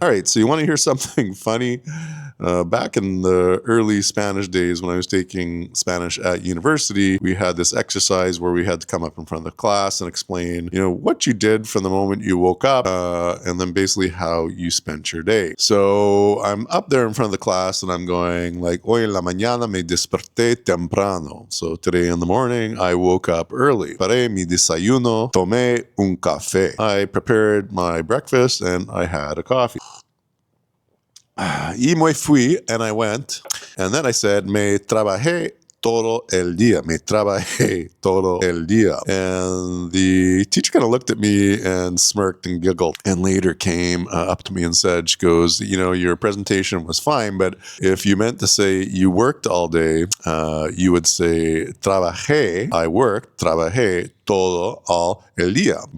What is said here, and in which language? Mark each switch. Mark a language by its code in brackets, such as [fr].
[en] All right, so you want to hear something funny? Back in the early Spanish days when I was taking Spanish at university, we had this exercise where we had to come up in front of the class and explain, what you did from the moment you woke up, and then basically how you spent your day. So I'm up there in front of the class and I'm going like, [es] hoy en la mañana me desperté temprano. [en] So today in the morning, I woke up early. [es] Preparé mi desayuno, tomé un café. [en] I prepared my breakfast and I had a coffee. [es] Y me fui, [en] and I went. And then I said, [es] me trabajé todo el día. Me trabajé todo el día. [en] And the teacher kind of looked at me and smirked and giggled, and later came up to me and said, she goes, your presentation was fine, but if you meant to say you worked all day, you would say trabajé, I worked, [es] trabajé todo [en] all el día.